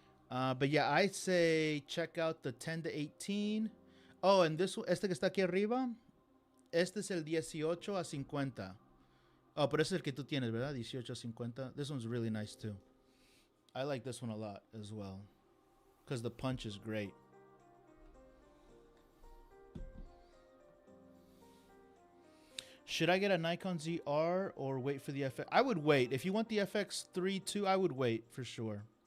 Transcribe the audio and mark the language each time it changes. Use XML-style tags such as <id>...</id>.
<en>But yeah, I'd say check out the 10 to 18.</en> <es>Oh, and este que está aquí arriba. Este es el 18 a 50. Oh, pero ese es el que tú tienes, ¿verdad? 18 a 50.</es> <en>This one's really nice too. I like this one a lot as well. Because the punch is great. Should I get a Nikon ZR or wait for the FX? I would wait. If you want the FX3 too, I would wait for sure.</en>